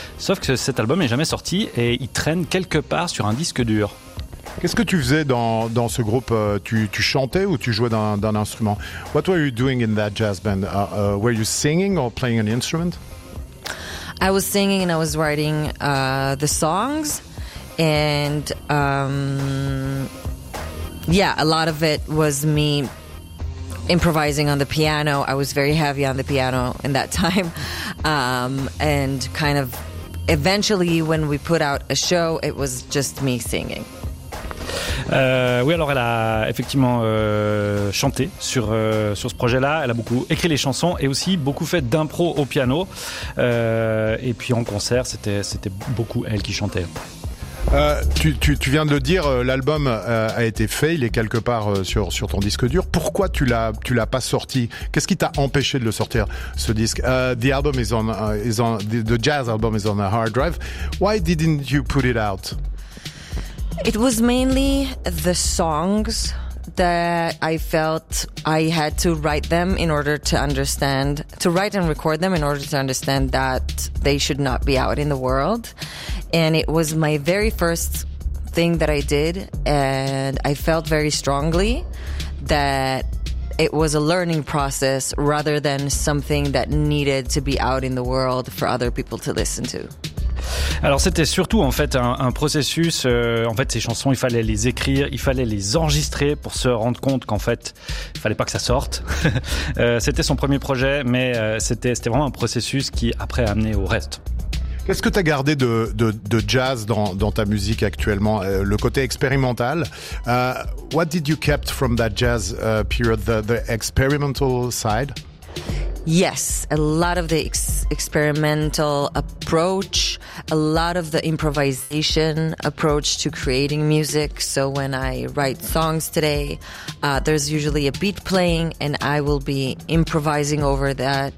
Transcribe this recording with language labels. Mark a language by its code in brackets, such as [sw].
[fr] Sauf que cet album n'est jamais sorti et il traîne quelque part sur un disque dur. Qu'est-ce que tu faisais dans ce groupe? Tu chantais ou tu jouais d'un instrument? [en] What were you doing in that jazz band? Were you singing or playing an instrument? I was singing and I was writing the songs. And a lot of it was me improvising on the piano. I was very heavy on the piano in that time. And kind of eventually when we put out a show, it was just me singing. [fr] Oui, alors elle a effectivement chanté sur ce projet-là. Elle a beaucoup écrit les chansons et aussi beaucoup fait d'impro au piano. Et puis en concert, c'était beaucoup elle qui chantait. Tu viens de le dire, l'album a été fait, il est quelque part sur ton disque dur. Pourquoi tu l'as pas sorti? Qu'est-ce qui t'a empêché de le sortir, ce disque? [en] The album is on the jazz album is on a hard drive. Why didn't you put it out? It was mainly the songs that I felt I had to write them in order to understand, to write and record them in order to understand that they should not be out in the world. And it was my very first thing that I did, and I felt very strongly that it was a learning process rather than something that needed to be out in the world for other people to listen to. [fr] Alors c'était surtout en fait un processus, en fait ces chansons il fallait les écrire, il fallait les enregistrer pour se rendre compte qu'en fait il fallait pas que ça sorte. C'était son premier projet, mais c'était vraiment un processus qui après a amené au reste. Qu'est-ce que t'as gardé de jazz dans ta musique actuellement, le côté expérimental? [en] What did you kept from that jazz period, the experimental side? Yes, a lot of the experimental approach, a lot of the improvisation approach to creating music. So when I write songs today, there's usually a beat playing and I will be improvising over that.